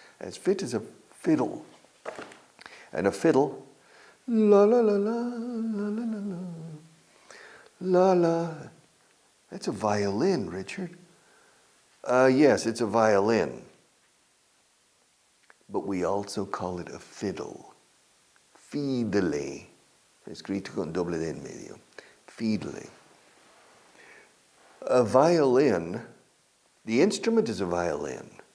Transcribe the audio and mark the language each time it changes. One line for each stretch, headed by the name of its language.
English: As fit as a fiddle. And a fiddle, la la la la, la la la la, la la. That's a violin, Richard. Yes, it's a violin. But we also call it a fiddle. Fidele.
Spanish: Escrito con doble D en medio.
English: Fidele. A violin, the instrument is a violin.